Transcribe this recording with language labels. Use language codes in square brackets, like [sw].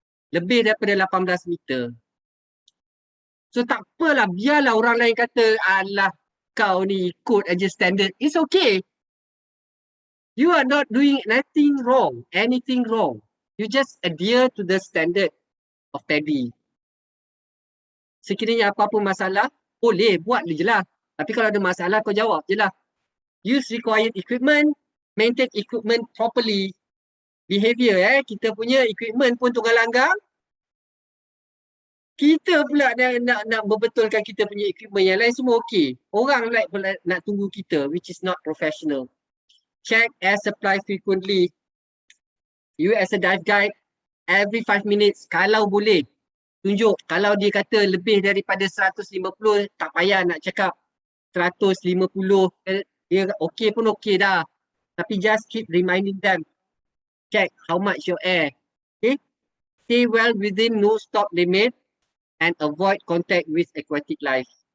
[ms] lebih daripada 18 meter. So tak apalah, biarlah orang lain kata, alah kau ni ikut aja standard. [en] It's okay. You are not doing anything wrong. You just adhere to the standard of PADI. [ms] Sekiranya apa-apa masalah, boleh buat je lah. Tapi kalau ada masalah, kau jawab je lah. [en] Use required equipment, maintain equipment properly. [ms] Behavior kita punya equipment pun tunggal langgang. Kita pula nak membetulkan kita punya equipment, yang lain semua okey. Orang pula nak tunggu kita, [en] which is not professional. Check air supply frequently. You as a dive guide, every 5 minutes, [ms] kalau boleh, tunjuk. Kalau dia kata lebih daripada 150, tak payah nak cakap 150. Dia okey pun okey dah. Tapi [en] just keep reminding them. Check how much your air. Okay? Stay well within no stop limit and avoid contact with aquatic life.